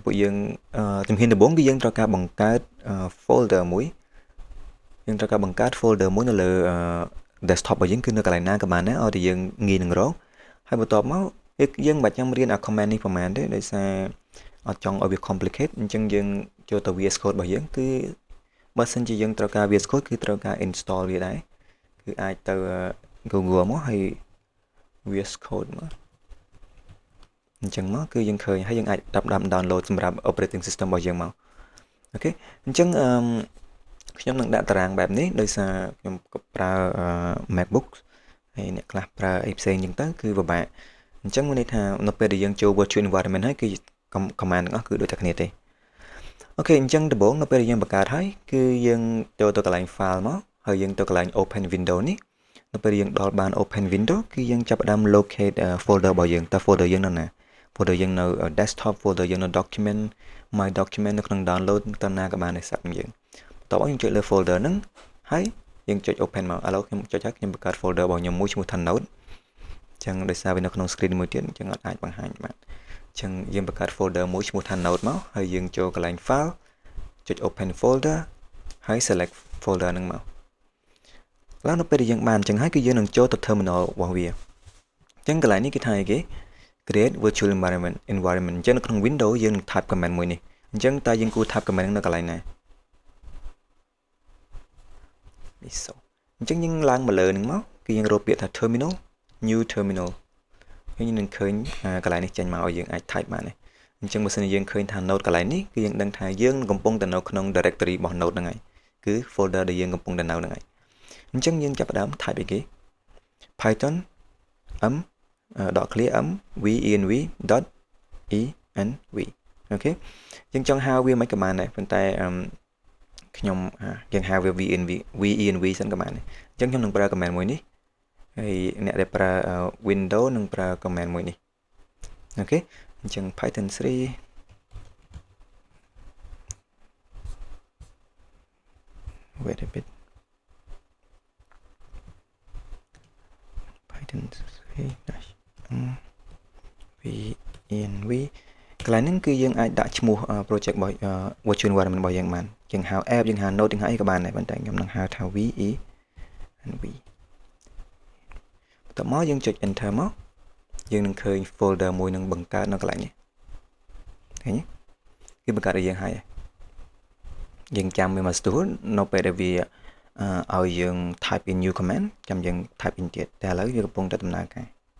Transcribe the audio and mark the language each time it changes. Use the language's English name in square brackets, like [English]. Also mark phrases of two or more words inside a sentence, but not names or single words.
[Khmer] ពួកយើងជំហានដំបូងគឺយើងត្រូវការបង្កើត folder មួយយើងត្រូវការបង្កើត folder មួយនៅលើ desktop របស់យើងគឺនៅកន្លែងណាក៏បានដែរឲ្យតែយើងងាយនឹងរកហើយបន្ទាប់មកយើងមិនបាច់ចាំរៀនអា command នេះប្រហែលទេដោយសារអត់ចង់ឲ្យវា complicate អញ្ចឹងយើងចូលទៅ VS Code របស់យើងគឺបើសិនជាយើងត្រូវការ VS Code គឺត្រូវការ install វាដែរគឺអាចទៅ Google មកហើយ VS Code មកអញ្ចឹងមកគឺយើងឃើញហើយយើងអាចdownload សម្រាប់ [English] operating system [Khmer] របស់យើងមកអូខេអញ្ចឹងខ្ញុំនឹងដាក់តារាងបែបនេះដោយសារខ្ញុំប្រើ MacBook ហើយអ្នកខ្លះប្រើអីផ្សេងអញ្ចឹងទៅគឺពិបាកអញ្ចឹងមានន័យថានៅពេលដែលយើងចូល [English] virtual environment [Khmer] ហើយគឺ command ទាំងអស់គឺដូចតែគ្នាទេអូខេអញ្ចឹងដំបូងនៅពេលដែលយើងបង្កើតហើយគឺយើងចូលទៅកន្លែង file មកហើយយើងទៅកន្លែង [English] open window [Khmer] នេះនៅពេលយើងដល់បាន [English] open window [Khmer] គឺយើងចាប់ផ្ដើម [English] locate folder [Khmer] របស់យើងតើ folder យើងនៅណា folder យើងនៅ desktop folder យើងនៅ [English] document my document [Khmer] នៅក្នុង download តាមណាក៏បានដែរស្រាប់យើងបន្ទាប់មកយើងចុចលើ folder ហ្នឹងហើយ យើងចុច open មកឥឡូវខ្ញុំចុចហើយខ្ញុំបង្កើត folder របស់ខ្ញុំមួយឈ្មោះថា note អញ្ចឹងដោយសារវានៅក្នុង screen មួយទៀតអញ្ចឹងអត់អាចបង្ហាញបានអញ្ចឹងយើងបង្កើត folder មួយឈ្មោះថា note មកហើយយើងចូលកន្លែង file ចុច [English] open folder [Khmer] ហើយ [English] select folder [Khmer] ហ្នឹងមកឡើយនៅពេលដែលយើងបានអញ្ចឹងហើយគឺយើងនឹងចូលទៅ terminal របស់វាអញ្ចឹងកន្លែងនេះគេថាអីគេ [English] create virtual environment [Khmer] អញ្ចឹងនៅក្នុង Windows យើងនឹង [English] type command [Khmer] មួយនេះអញ្ចឹងតើយើងគួរ [English] type command [Khmer] នៅកន្លែងណា អញ្ចឹងយើងឡើងមកលើនឹងមកគឺយើងរកពាក្យថា [English] terminal new terminal [Khmer] យើងនឹងឃើញកន្លែងនេះចេញមកឲ្យយើងអាច type បានអញ្ចឹងបើសិនជាយើងឃើញថា note កន្លែងនេះគឺយើងដឹងថាយើងកំពុងតែនៅក្នុង directory របស់ note ហ្នឹងហើយគឺ folder ដែលយើងកំពុងតែនៅហ្នឹងហើយអញ្ចឹងយើងចាប់ផ្ដើម type អីគេ [English] python m .clear m venv [Khmer] .env អូខេយើងចង់ហៅវាមិនក៏បានដែរប៉ុន្តែខ្ញុំយើងហៅវា venv សិនក៏បានដែរអញ្ចឹងខ្ញុំនឹងប្រើ command មួយនេះហើយអ្នកដែលប្រើ Windows នឹងប្រើ command មួយនេះអូខេអញ្ចឹង [English] Python 3 wait a bit Python [Khmer] 3 -venv កន្លែងហ្នឹងគឺយើងអាចដាក់ឈ្មោះ project របស់ [English] virtual environment [Khmer] របស់យើងបានយើងហៅ app យើងហៅ node យើងហៅអីក៏បានដែរប៉ុន្តែខ្ញុំនឹងហៅថា venv តមកយើងចុច enter មកយើងនឹងឃើញ folder មួយនឹងបង្កើតនៅកន្លែងនេះឃើញទេគឺបង្កើតឲ្យយើងហើយយើងចាំវាមកស្ទួលនៅពេលដែលវាឲ្យយើង [English] type in new command [Khmer] ចាំយើង [English] type in [Khmer] ទៀតតែឥឡូវវាកំពុងតែដំណើរការ